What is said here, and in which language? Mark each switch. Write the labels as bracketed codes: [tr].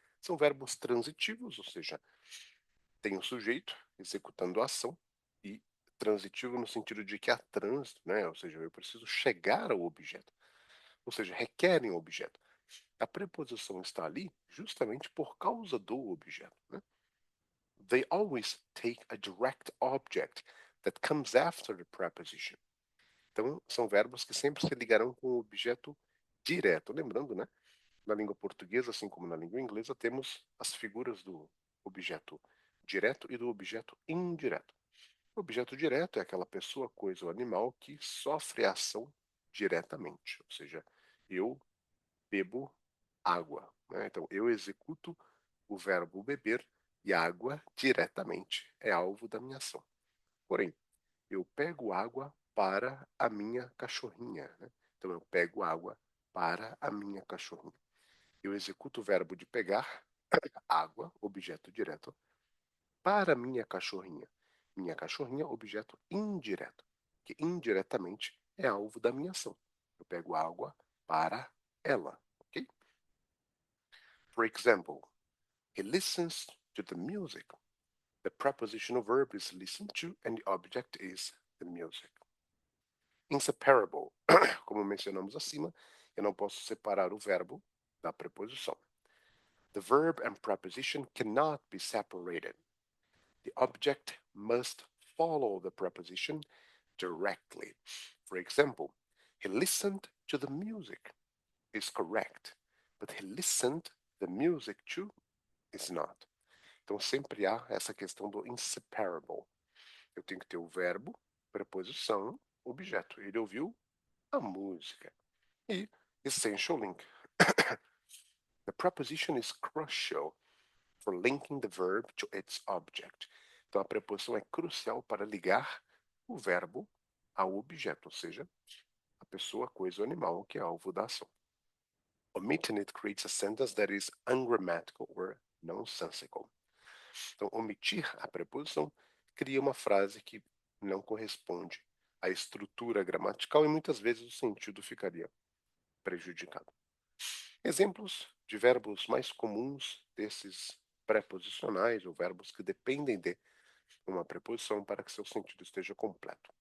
[pt] São verbos transitivos, ou seja, tem o sujeito executando a ação e transitivo no sentido de que há trânsito, né? Ou seja, eu preciso chegar ao objeto. Ou seja, requerem o objeto. A preposição está ali justamente por causa do objeto, né? [en] They always take a direct object that comes after the preposition. [pt] Então, são verbos que sempre se ligarão com o objeto direto. Lembrando, né? Na língua portuguesa, assim como na língua inglesa, temos as figuras do objeto direto e do objeto indireto. O objeto direto é aquela pessoa, coisa ou animal que sofre a ação diretamente. Ou seja, eu bebo água, né? Então, eu executo o verbo beber e a água diretamente é alvo da minha ação. Porém, eu pego água para a minha cachorrinha, né? Então, eu pego água para a minha cachorrinha. Eu executo o verbo de pegar, água, objeto direto, para minha cachorrinha. Minha cachorrinha, objeto indireto, que indiretamente é alvo da minha ação. Eu pego água para ela, ok? [en] For example, he listens to the music. The prepositional verb is listen to and the object is the music. Inseparable. [pt] Como mencionamos acima, eu não posso separar o verbo da preposição. [en] The verb and preposition cannot be separated. The object must follow the preposition directly. For example, he listened to the music is correct, but he listened the music to is not. [pt] Então sempre há essa questão do inseparable. Eu tenho que ter o verbo, preposição, objeto. Ele ouviu a música. E [en] essential link. The preposition is crucial for linking the verb to its object. [pt] Então a preposição é crucial para ligar o verbo ao objeto, ou seja, a pessoa, coisa ou animal que é alvo da ação. [en] Omitting it creates a sentence that is ungrammatical or nonsensical. [pt] Então, omitir a preposição cria uma frase que não corresponde à estrutura gramatical e muitas vezes o sentido ficaria prejudicado. Exemplos de verbos mais comuns desses preposicionais ou verbos que dependem de uma preposição para que seu sentido esteja completo.